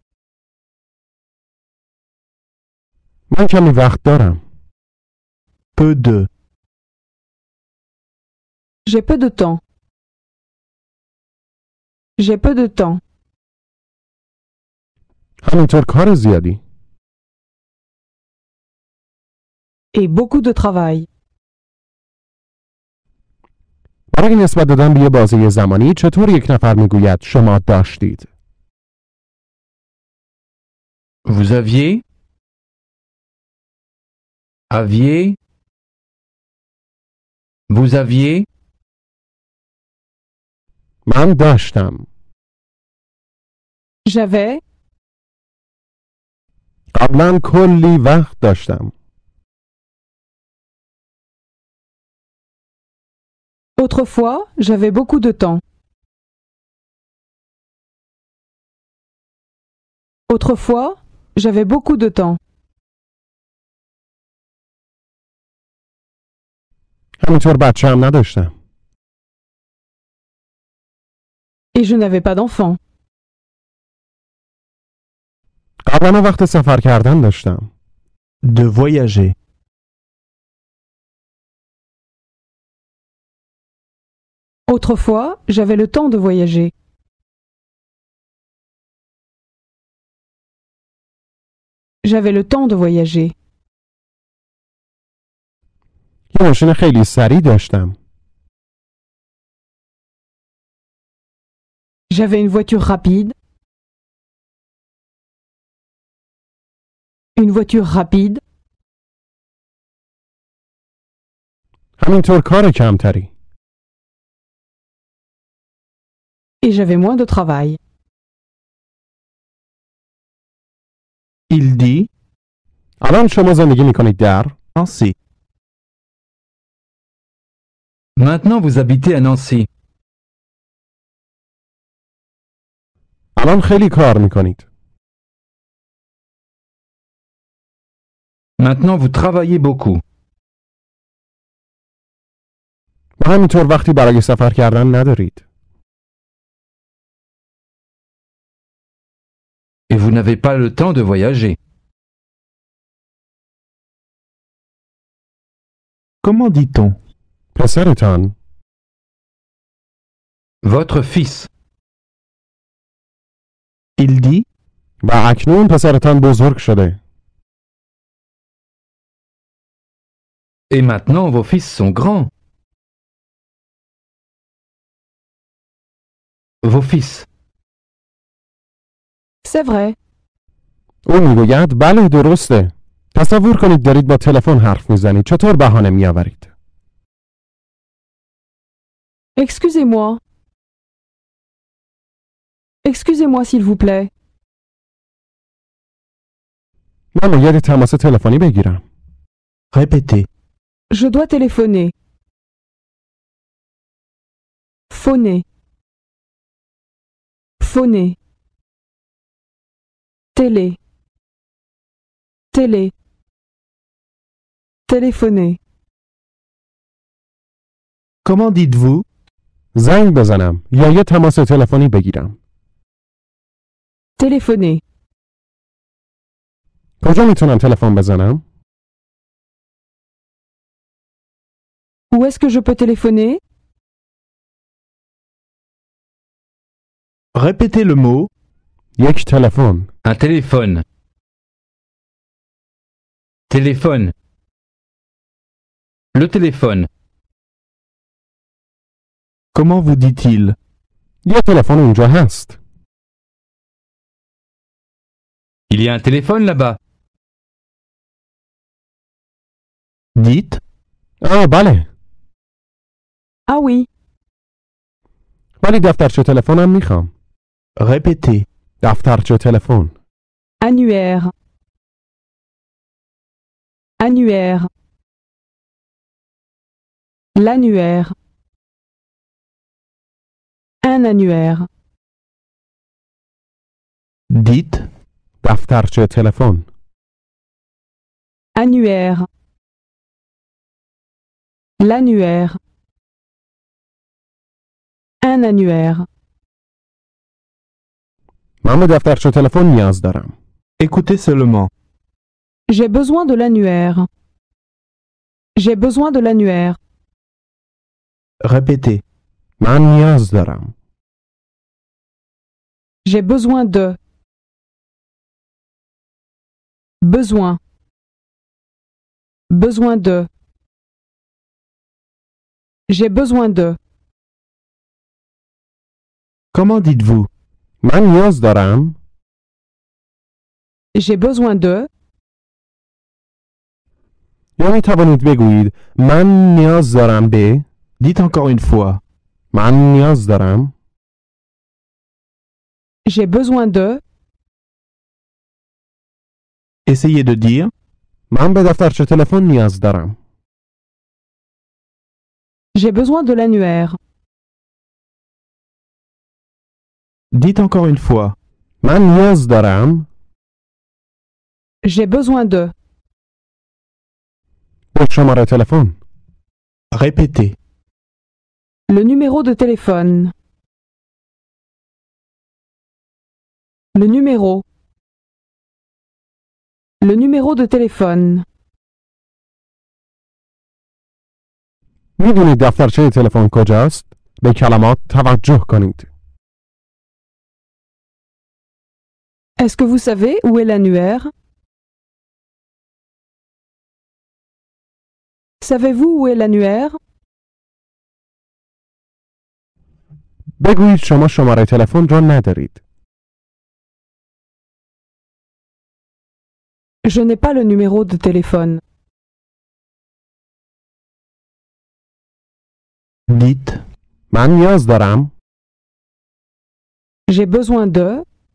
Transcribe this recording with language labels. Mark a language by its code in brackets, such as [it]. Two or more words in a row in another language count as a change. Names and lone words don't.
[fa] من کمی وقت دارم. [fr] Peu de. J'ai peu de temps. J'ai peu de temps. [fa] همینطور کار زیادی. [fr] Et beaucoup de travail. [fa] برای نسبت دادن به یه بازه زمانی چطور یک نفر میگوید شما داشتید؟ [fr] Vous aviez. Aviez. Vous aviez. [fa] من داشتم. [fr] J'avais. [fa] قبلا کلی وقت داشتم. [fr] Autrefois, j'avais beaucoup de temps. Autrefois, j'avais beaucoup de temps. [fa] همینطور بچه هم نداشتم. [fr] Et je n'avais pas d'enfant. [fa] قبلا وقت سفر کردن داشتم. [fr] De voyager. Autrefois, j'avais le temps de voyager. J'avais le temps de voyager. [fa] یه ماشین خیلی سریع داشتم. [fr] J'avais une voiture rapide. Une voiture rapide. همینطور کار کمتری. Et j'avais moins de travail. Il dit. [fa] الان شما زندگی میکنید در؟ [fr] Nancy. Maintenant vous habitez à Nancy. [fa] الان خیلی کار میکنید. [fr] Maintenant vous travaillez beaucoup. [fa] و همینطور وقتی برای سفر کردن ندارید. [fr] Et vous n'avez pas le temps de voyager. Comment dit-on? [fa] پسرتان. [fr] Votre fils. Il dit. [fa] و اکنون پسرتان بزرگ شده. [fr] Et maintenant vos fils sont grands. Vos fils. C'est vrai. [fa] او میگوید بله درسته. تصور کنید دارید با تلفن حرف میزنید. چطور بهانه میآورید؟ [fr] Excusez-moi. Excusez-moi s'il vous plaît. [fa] من باید تماس تلفنی بگیرم. [fr] Répétez. Je dois téléphoner. Phoner. Phoner. Télé. Télé. Téléphoner. Comment dites-vous? [fa] زنگ بزنم یا یه تماس تلفنی بگیرم. [fr] Téléphoner. [fa] کجا میتونم تلفن بزنم؟ [fr] Où est-ce que je peux téléphoner? Répétez le mot. [fa] یک تلفن. [fr] Un téléphone. Téléphone. Le téléphone. Comment vous dit-il? [fa] یه تلفن اونجا هست. [fr] Il y a un téléphone là-bas. Dites. [fa] بله. [fr] Ah oui. [fa] ولی دفترچه تلفنم میخوام. [fr] Répétez. [fa] دفترچه تلفن. [fr] Annuaire. Annuaire. L'annuaire. Un annuaire. Dites. [fa] دفترچه تلفن. [fr] Annuaire. L'annuaire. Un annuaire. [fa] من به دفترچه تلفن نیاز دارم. [fr] Écoutez seulement. J'ai besoin de l'annuaire. J'ai besoin de l'annuaire. Répétez. [fa] من نیاز دارم. [fr] J'ai besoin de. Besoin. Besoin de. J'ai besoin de. Comment dites-vous? [fa] من نیاز دارم. [fr] J'ai besoin de. [fa] یا می توانید بگویید من نیاز دارم به. [fr] Dites encore une fois. [fa] من نیاز دارم. [fr] J'ai besoin de. Essayez de dire. [fa] من به دفترچه تلفن نیاز دارم. [fr] J'ai besoin de l'annuaire. Dites encore une fois. [fa] من نیاز دارم. [fr] J'ai besoin de. [fa] به شماره تلفن. [fr] Répétez. Le numéro de téléphone. Le numéro. Le numéro de téléphone. [fa] میدونید دفترچه تلفن کجاست؟ به کلمات توجه کنید. [fr] Est-ce que vous savez où est l'annuaire? Savez-vous où est l'annuaire? [fa] بگویید شما شماره تلفن را ندارید. [fr] Je n'ai pas le numéro de téléphone. Dites. [fa] من نیاز دارم. [fr] J'ai besoin de.